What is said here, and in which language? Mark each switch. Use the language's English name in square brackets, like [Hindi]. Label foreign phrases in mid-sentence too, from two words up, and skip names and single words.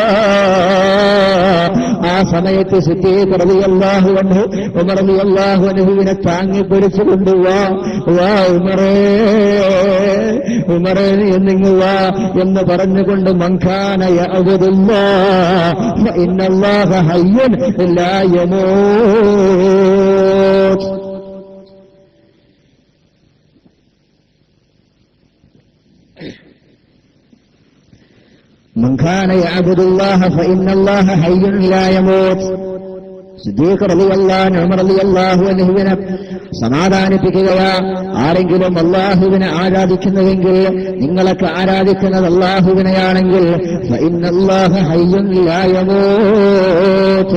[Malayalam] ആ സമയത്ത് സിദ്ദീഖ് [Arabic] رضي الله عنه [Malayalam] ഉമർ [Arabic] رضي الله عنه [Malayalam] താങ്ങിപ്പിടിച്ചുകൊണ്ട് വാ ഉമറേ, ഉമറേ എന്നിങ്ങ് വാ എന്ന് പറഞ്ഞുകൊണ്ട് [Arabic] من كان يعبد الله فإن الله حي لا يموت. من كان يعبد الله فإن الله حي لا يموت. [Malayalam] സിദ്ദീഖ് [Arabic] رضي الله عنه [Malayalam] ഉമർ [Arabic] رضي الله عنه [Malayalam] സമാധാനിപ്പിക്കുകയാ. ആരെങ്കിലും അല്ലാഹുവിനെ ആരാധിക്കുന്നുവെങ്കിൽ, നിങ്ങളൊക്കെ ആരാധിക്കുന്നത് അല്ലാഹുവിനെയാണെങ്കിൽ [Arabic] فإن الله حي لا يموت.